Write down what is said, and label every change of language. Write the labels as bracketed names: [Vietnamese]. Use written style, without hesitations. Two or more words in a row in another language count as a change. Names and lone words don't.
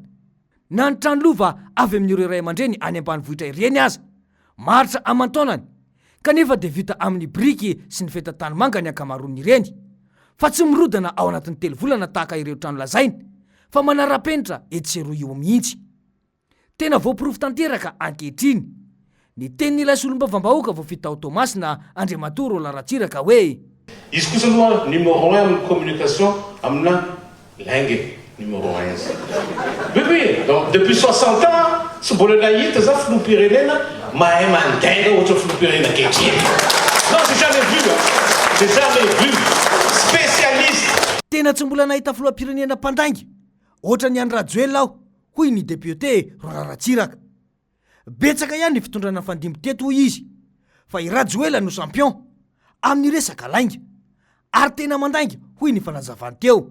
[Malagasy] Na ny trano lova avy amin'ireo ray aman-dreny any ambanivohitra ireny aza maritra aman-taonany, kanefa dia vita amin'ny briky sy ny feta tany manga ny ankamaroany ireny, fa tsy mirodana ao anatin'ny 3 volana tahaka ireo trano lazaina, fa manara-penitra etsy sy roa io mihitsy. Tena voaporofo tanteraka ankehitriny ny tenin'ilay solombavam-bahoaka vao vita automasina Andriamatoa Roland Ratsiraka hoe izy kosa aloha numéro 1 amin'ny communication amina lainge numéro 1 izy. [French] Oui, donc depuis 60 ans [Malagasy] tsy mbola nahita za filoham-pirenena mahay mandaina ohatra filoham-pirenena ankehitriny. [French] Non, j'ai jamais vu, j'ai jamais vu spécialiste. [Malagasy] Tena tsy mbola nahita filoham-pirenena mpandainga ohatra ny any Rajoelina aho, hoy ny député Roland Ratsiraka. Betsaka ihany ny fitondrana fandimby teto hoy izy fa i Rajoelina no champion amin'ny resaka lainga ary tena mandainga hoy ny fanazavany teo.